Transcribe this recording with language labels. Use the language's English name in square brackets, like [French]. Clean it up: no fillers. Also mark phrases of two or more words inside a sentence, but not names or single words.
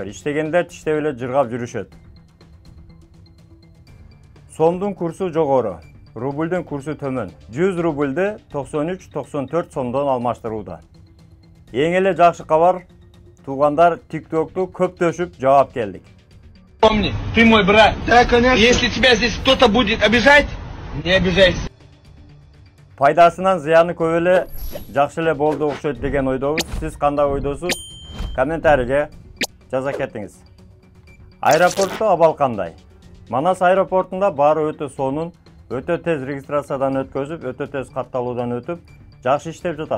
[Kyrgyz] Иштегендер тиштеп эле жыргап жүрүшөт. Сомдун курсу жогору, рубльдүн курсу төмөн. 100 рубльды 93-94 сомдон алмаштырууда. Эң эле жакшы кабар, туугандар TikTok'ту көптөшүп жаап келдик. [Russian] Помни, ты мой брат. Да, конечно. Если тебя здесь кто-то будет обижать, не обижайся. [Kyrgyz] Пайдасынан зыяны көп эле, жакшы эле болду окшойт деген ойдобуз. Сиз кандай ойдосуз? Комментарийге жаза кетиңиз. Аэропортто абал кандай? Манас аэропортунда баары өтө сонун, өтө тез регистрациядан өткөзүп, өтө тез катталуудан өтүп, жакшы иштеп жатат.